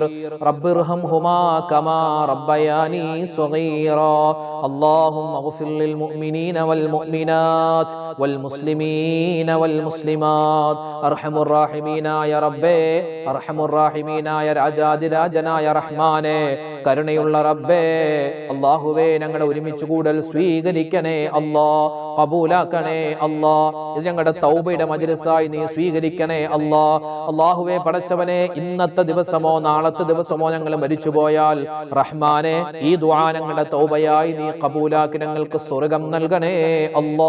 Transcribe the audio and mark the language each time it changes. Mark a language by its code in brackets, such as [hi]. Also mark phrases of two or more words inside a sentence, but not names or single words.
[ar] رب ارحمهما كما ربياني صغيرا. اللهم اغفر للمؤمنين والمؤمنات والمسلمين والمسلمات. أرحم الراحمين يا رب أرحم الراحمين يا [ml] രാജാതിരാജനായ റഹ്മാനെ കരുണയുള്ള റബ്ബേ അല്ലാഹുവേ ഞങ്ങളുടെ ഒരുമിച്ച് കൂടൽ സ്വീകരിക്കണേ അല്ലാ, ഖബൂലാക്കണേ അല്ലാ. ഇത് ഞങ്ങളുടെ തൗബയുടെ മജ്‌ലിസായി നീ സ്വീകരിക്കണേ അല്ലാ. അല്ലാഹുവേ പടച്ചവനെ, ഇന്നത്തെ ദിവസമോ നാളത്തെ ദിവസമോ ഞങ്ങൾ മരിച്ചുപോയാൽ റഹ്മാനെ ഈ ദുആ ഞങ്ങളുടെ തൗബയായി നീ ഖബൂലാക്കി ഞങ്ങൾക്ക് സ്വർഗ്ഗം നൽകണേ അല്ലാ.